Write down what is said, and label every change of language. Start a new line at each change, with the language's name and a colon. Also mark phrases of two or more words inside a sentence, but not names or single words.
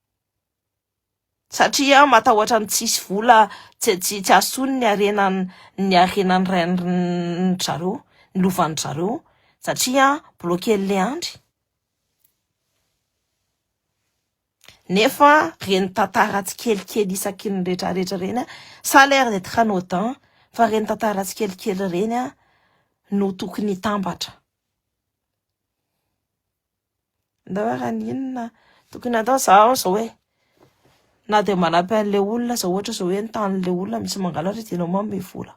Malagasy: Satria matahotra ny tsisy vola tsy asony ny arenany rainy zareo, ny lovan'ny zareo, satria bloqué le andry. Nefa reny tantara tsikelikely isaky ny rehetrarehetra reny
French: ça a l'air d'être anodin,
Malagasy: fa reny tantara tsikelikely reny no tokony tambatra. Ndavara inona tokony atao zao hoe na de manampy an'le olona zao ohatra zao hoe ntan'le olona misy mangalatra tena mamy vola.